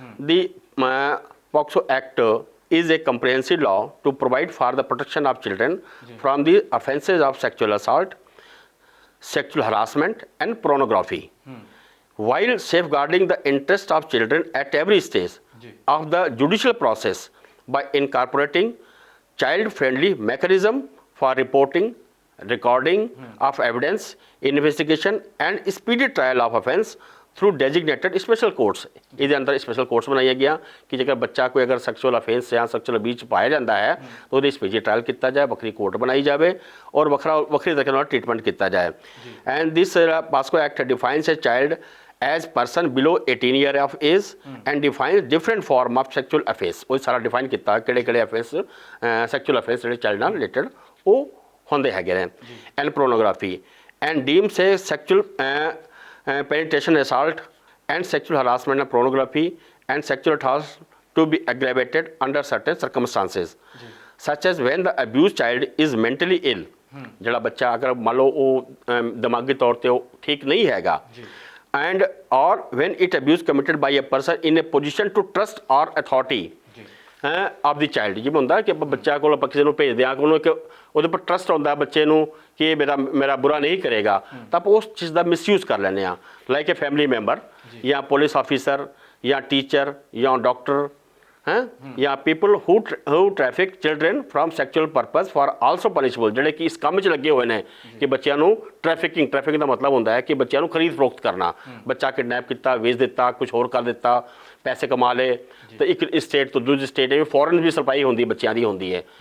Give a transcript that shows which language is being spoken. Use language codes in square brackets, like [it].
[en] The POCSO Act is a comprehensive law to provide for the protection of children from the offences of sexual assault, sexual harassment and pornography, while safeguarding the interest of children at every stage of the judicial process by incorporating child-friendly mechanism for reporting, recording of evidence, investigation and speedy trial of offence through designated special courts. [pa] ਇਹਦੇ ਅੰਦਰ special courts ਬਣਾਈਆਂ ਗਿਆ ਕਿ ਜੇਕਰ ਬੱਚਾ ਕੋਈ ਅਗਰ sexual offence ਜਾਂ ਸੈਕਸ਼ੂਅਲ ਅਬਿਊਜ਼ ਪਾਇਆ ਜਾਂਦਾ ਹੈ ਤਾਂ ਉਹਦੀ ਸਪੀਡੀ ਟ੍ਰਾਇਲ ਕੀਤਾ ਜਾਏ, ਵੱਖਰੀ ਕੋਰਟ ਬਣਾਈ ਜਾਵੇ ਔਰ ਵੱਖਰੀ ਤਰੀਕੇ ਨਾਲ ਟ੍ਰੀਟਮੈਂਟ ਕੀਤਾ ਜਾਏ। [en] And this POCSO act defines a child as person below 18 year of age and defines different form of sexual offence। [pa] ਉਹ ਸਾਰਾ ਡਿਫਾਈਨ ਕੀਤਾ ਕਿਹੜੇ ਅਫੈਂਸ ਸੈਕਸ਼ੂਅਲ ਅਫੈਂਸ ਜਿਹੜੇ ਚਾਈਲਡ ਨਾਲ ਰਿਲੇਟਡ ਉਹ ਹੁੰਦੇ ਹੈਗੇ ਨੇ। [en] And pornography and deems a sexual penetration, assault and sexual harassment and pornography and sexual assault to be aggravated under certain circumstances, such as when the abused child is mentally ill। [pa] ਜਿਹੜਾ ਬੱਚਾ ਅਗਰ ਮੰਨ ਲਓ ਉਹ ਦਿਮਾਗੀ ਤੌਰ 'ਤੇ ਉਹ ਠੀਕ ਨਹੀਂ ਹੈਗਾ, [en] and or when it abuse committed by a person in a position to trust or authority of the child। [pa] ਜਿਵੇਂ ਹੁੰਦਾ ਕਿ ਬੱਚਾ ਕੋਲ ਆਪਾਂ ਕਿਸੇ ਨੂੰ ਭੇਜਦੇ ਹਾਂ, ਉਹਨੂੰ ਇੱਕ ਉਹਦੇ ਉੱਪਰ ਟਰਸਟ ਹੁੰਦਾ ਬੱਚੇ ਨੂੰ ਕਿ ਇਹ ਮੇਰਾ ਬੁਰਾ ਨਹੀਂ ਕਰੇਗਾ, ਤਾਂ ਆਪਾਂ ਉਸ ਚੀਜ਼ ਦਾ ਮਿਸਯੂਜ਼ ਕਰ ਲੈਂਦੇ ਹਾਂ, [en] like a family member [pa] ਜਾਂ ਪੁਲਿਸ ਆਫਿਸਰ ਜਾਂ ਟੀਚਰ ਜਾਂ ਡਾਕਟਰ ਜਾਂ [en] people who traffic children from sexual purpose for also punishable, [pa] ਜਿਹੜੇ ਕਿ ਇਸ ਕੰਮ 'ਚ ਲੱਗੇ ਹੋਏ ਨੇ ਕਿ ਬੱਚਿਆਂ ਨੂੰ ਟ੍ਰੈਫਿਕਿੰਗ ਦਾ ਮਤਲਬ ਹੁੰਦਾ ਹੈ ਕਿ ਬੱਚਿਆਂ ਨੂੰ ਖਰੀਦ ਫਰੋਖਤ ਕਰਨਾ, ਬੱਚਾ ਕਿਡਨੈਪ ਕੀਤਾ, ਵੇਚ ਦਿੱਤਾ, ਕੁਝ ਹੋਰ ਕਰ ਦਿੱਤਾ, ਪੈਸੇ ਕਮਾ ਲਏ ਤਾਂ ਇੱਕ ਸਟੇਟ ਤੋਂ ਦੂਜੀ ਸਟੇਟ ਇਹ ਫੋਰਨ ਵੀ ਸਪਲਾਈ ਹੁੰਦੀ ਬੱਚਿਆਂ ਦੀ ਹੁੰਦੀ ਹੈ।